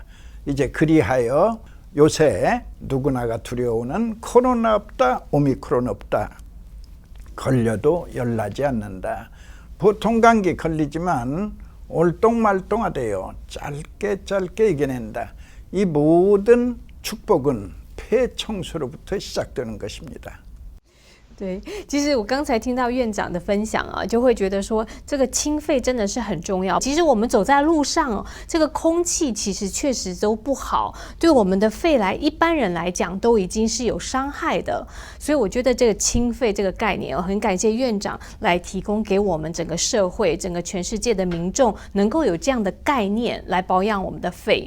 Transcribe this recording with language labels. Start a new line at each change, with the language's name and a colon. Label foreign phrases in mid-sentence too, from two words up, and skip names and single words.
Korean: 이제 그리하여 요새 누구나가 두려워하는 코로나 없다, 오미크론 없다. 걸려도 열나지 않는다. 보통 감기 걸리지만 올똥말똥하대요. 짧게 이겨낸다. 이 모든 축복은 폐 청소로부터 시작되는 것입니다.
Chinese: 对，其实我刚才听到院长的分享啊，就会觉得说这个清肺真的是很重要。其实我们走在路上哦，这个空气其实确实都不好，对我们的肺一般人来讲都已经是有伤害的。所以我觉得这个清肺这个概念哦，很感谢院长来提供给我们整个社会、整个全世界的民众能够有这样的概念来保养我们的肺。